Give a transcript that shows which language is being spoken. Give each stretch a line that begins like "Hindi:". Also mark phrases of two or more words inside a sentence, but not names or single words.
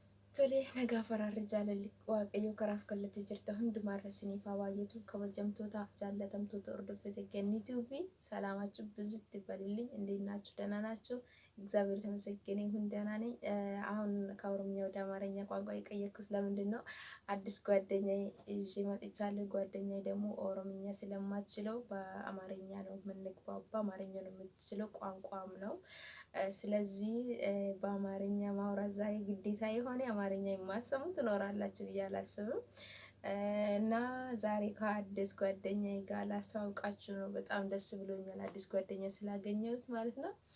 Oromo: Tole nagaa fararri jaalalli waaqayyoo karaaf kallattii jirta hundumaa irra isiniif haa baay'atu kabajamtootaaf jaallatamtoota hordoftoota kennitiifi
Amharic: ሰላማችሁ ብዝት ይበልልኝ እንዴት ናችሁ ደህና ናችሁ እግዚአብሔር ተመሰገነ ይሁን ደህና ነኝ አሁን ከኦሮምኛ ወደ አማርኛ ቋንቋ የቀየርኩት ለምንድን ነው አዲስ ጓደኛዬ ይዤ መጥቻለሁ ጓደኛዬ ደግሞ ኦሮምኛ ስለማትችለው በአማርኛ ነው የምንግባባው አማርኛ ነው የምትችለው ቋንቋም ነው ስለዚህ በአማርኛ ማውራት ዛሬ ግዴታ የሆነ አማርኛ የማሰሙ ትኖራላችሁ ብዬ አላስብም እና ዛሬ ከአዲስ ጓደኛዬ ጋር ላስተዋውቃችሁ ነው በጣም ደስ ብሎኛል አዲስ ጓደኛ ስላገኘሁት ማለት ነው